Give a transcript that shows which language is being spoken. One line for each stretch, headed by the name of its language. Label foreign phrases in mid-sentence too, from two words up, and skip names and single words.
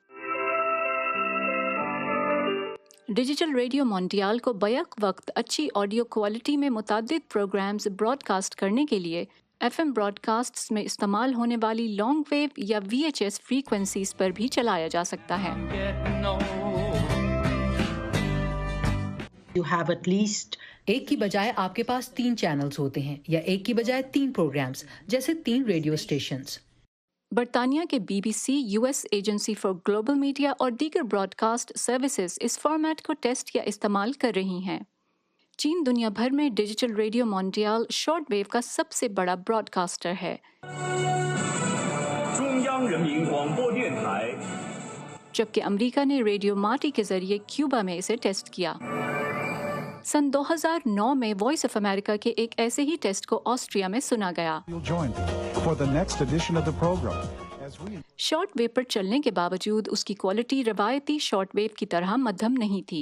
Urdu: ڈیجیٹل ریڈیو مونڈیئل کو بیک وقت اچھی
English: audio quality
Urdu: میں متعدد
English: programs broadcast
Urdu: کرنے کے لیے
English: FM broadcasts
Urdu: میں استعمال ہونے والی
English: long wave
Urdu: یا
English: VHS frequencies
Urdu: پر بھی چلایا جا سکتا ہے.
English: You have at least
Urdu: ایک کی بجائے آپ کے پاس 3 چینلز ہوتے ہیں، یا ایک کی بجائے 3 پروگرامز، جیسے 3
English: radio stations.
Urdu: برطانیہ کے BBC، US ایجنسی فار گلوبل میڈیا اور دیگر
English: broadcast services
Urdu: اس فارمیٹ کو ٹیسٹ یا استعمال کر رہی ہیں. چین دنیا بھر میں ڈیجیٹل ریڈیو مونڈیئل
English: short wave
Urdu: کا سب سے بڑا براڈکاسٹر ہے.
Chinese: 央人民广播电台
Urdu: جبکہ امریکہ نے ریڈیو مارٹی کے ذریعے کیوبا میں اسے ٹیسٹ کیا. سن 2009 میں وائس آف امریکہ کے ایک ایسے ہی ٹیسٹ کو آسٹریا میں سنا گیا.
English: short wave
Urdu: پر چلنے کے باوجود اس کی کوالٹی روایتی
English: short wave
Urdu: کی طرح مدھم نہیں تھی.